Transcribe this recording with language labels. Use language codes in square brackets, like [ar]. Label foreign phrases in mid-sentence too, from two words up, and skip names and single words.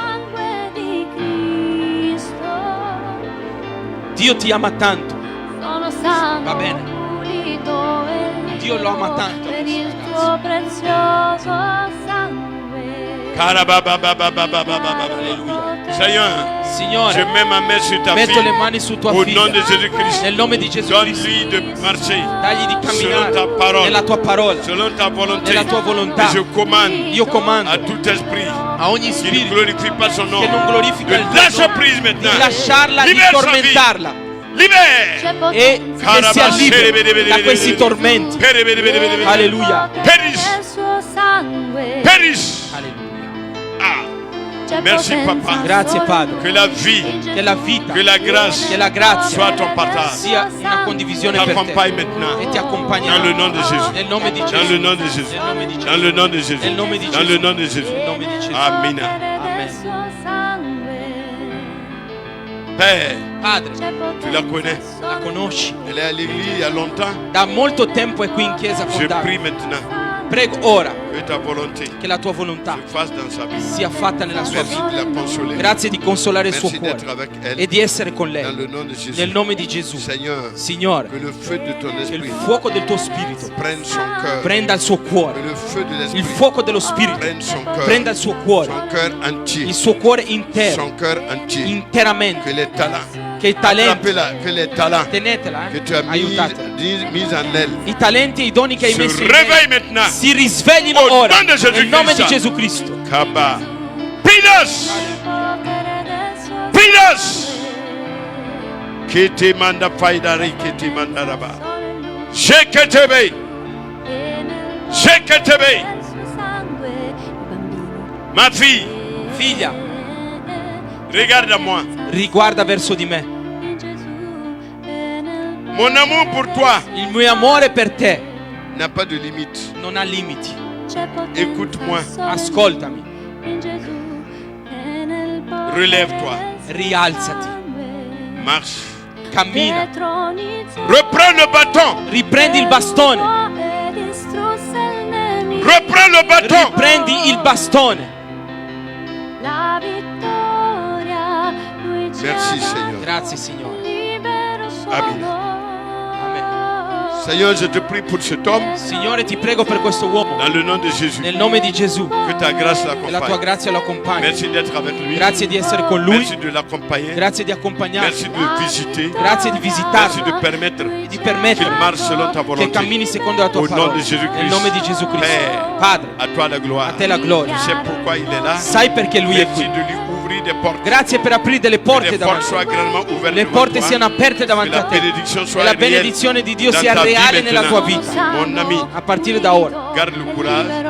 [it] Sangue di Cristo. Dio ti ama tanto. Sono stato Va bene. pulito e Dio lo ama tanto. per il tuo prezioso sangue. Karababababababababa. Alleluia. [fr] Seigneur, je [it] Signore, [fr] mets ma main sur ta [it] metto [fr] fille. [it] le mani su tua [fr] Au [it] figlia. [fr] nom de Jésus-Christ, [it] Nel nome di Gesù Cristo. [fr] donne-lui de marcher [it] Dagli di [fr] selon ta [it] camminare [fr] parole, [it] nella tua parola, [fr] selon ta volonté. [it] nella tua volontà. [fr] Et je commande [it] Io comando [fr] à tout esprit [it] a ogni [fr] qui ne [it] spirito [fr] glorifie pas son nom [it] che non glorifica il [fr] de [it] tuo [fr] lâcher [it] nome, [fr] prise [it] di [fr] maintenant. [it] lasciarla, di [fr] Libère sa vie. [it] tormentarla [fr] Libère. [it] C'è e potenza che sia libera da questi tormenti. Alleluia. [en] Perish. [it] nel suo sangue. [en] Perish. [it] Alleluia. [fr] Ah, [it] C'è [fr] merci, [it] potenza [fr] papa. [it] Grazie, solo Padre. [fr] que la vie, [it] Che la vita, [fr] que la grâce [it] che la grazia [fr] soit ton partage. [it] sia una condivisione per te [fr] T'accompagne maintenant. [it] e ti accompagnerà. [fr] Dans le nom de Jésus. [it] Nel nome di Gesù. [fr] Dans le nom de Jésus. [it] Nel nome di Gesù. [fr] Dans le nom de Jésus. [it] Nel nome di [fr] Dans [it] Gesù. [fr] le nom de Jésus. [it] Nel nome di Gesù. Amen. del suo sangue. [fr] Père, [it] Padre, C'è [fr] tu la [it] potenza [fr] connais. [it] la solo conosci. [fr] Elle est à l'église il y a longtemps. [it] Da molto tempo è qui in chiesa con [fr] Je [it] Davide. [fr] prie maintenant [it] Prego ora [fr] que ta volonté [it] che la tua volontà [fr] se fasse dans sa vie. [it] sia fatta nella sua [fr] Merci [it] vita. [fr] de la consoler. [it] Grazie di consolare il suo [fr] Merci [it] cuore [fr] d'être avec elle. [it] e di essere con [fr] Dans [it] lei. [fr] le nom de Jésus. [it] Nel nome di Gesù. [fr] Seigneur, [it] Signore, [fr] que le feu de ton [it] che il [fr] esprit [it] fuoco del tuo spirito [fr] prenne son cœur. [it] prenda il suo [fr] Que [it] cuore. [fr] le feu de [it] Il [fr] l'esprit [it] fuoco dello spirito [fr] prenne son cœur. [it] prenda il suo cuore. [fr] Son cœur entier. [it] Il suo cuore intero, [fr] Son cœur entier. Que [it] interamente. [fr] les talents. [it] Che i talenti, [fr] Attrapez-la. Que les talents [it] tenetela, [fr] que tu as mis [it] aiutatela. [fr] en elle [it] I talenti e i doni che hai [fr] se [it] messo in lei [fr] réveille maintenant. [it] si risveglino [fr] Au [it] ora [fr] nom de Gesù [it] nel nome di Cristo. Gesù Cristo. Kaba. Pinos. potere del suo Pinos. Che ti manda faidari, che ti manda raba. sangue. Sheketebe. E nel Sheketebe. del suo sangue i bambini. [fr] Ma fille, [it] Figlia, [fr] regarde à moi. [it] riguarda verso di me. In Gesù e nel [fr] Mon amour pour toi [it] Il mio amore per te [fr] n'a pas de limite. [it] non ha limiti. c'è potenza [fr] Écoute-moi. [it] solo Ascoltami, in Gesù e nel potere [fr] Relève-toi. [it] del rialzati, sangue. [fr] Marche. [it] cammina, [fr] Reprends le bâton. [it] riprendi il bastone, [fr] Reprends le bâton. [it] riprendi il bastone. La vittoria, lui ci [fr] Merci, [it] ha dato [fr] Seigneur. [it] libero Grazie Signore. Amen. solo. [fr] Seigneur, je te prie pour cet homme. [it] Signore, ti prego per questo uomo, [fr] Dans le nom de Jésus. [it] nel nome di Gesù, [fr] Que ta grâce [it] che la tua [fr] l'accompagne. [it] grazia lo accompagni. [fr] Merci d'être avec lui. [it] Grazie di essere con lui, [fr] Merci de l'accompagner. [it] grazie di accompagnarlo, [fr] Merci de le visiter. [it] grazie di [fr] Merci [it] visitarlo, [fr] de permettre [it] di [fr] qu'il [it] permettere [fr] marche selon ta [it] che [fr] volonté. [it] cammini secondo la tua [fr] Au nom [it] parola. di Gesù Nel Cristo. nome di Gesù Cristo. [fr] Père, [it] Padre, [fr] à toi la gloire. [it] a te la gloria. [fr] Tu sais pourquoi il est là. [it] Sai perché lui è [fr] Merci [it] qui. [fr] de lui ouvrir des portes. [it] Grazie per aprire delle [fr] Que [it] porte [fr] les portes [it] davanti. [fr] soient grandement ouvertes [it] Le [fr] devant [it] porte [fr] toi. [it] siano aperte davanti [fr] Que [it] a [fr] la [it] te. [fr] bénédiction [it] E [fr] soit [it] la [fr] réelle [it] benedizione di Dio [fr] dans [it] sia [fr] ta vie [it] reale nella tua [fr] maintenant. [it] vita. [fr] Mon ami, [it] A partire da ora, [fr] garde le courage.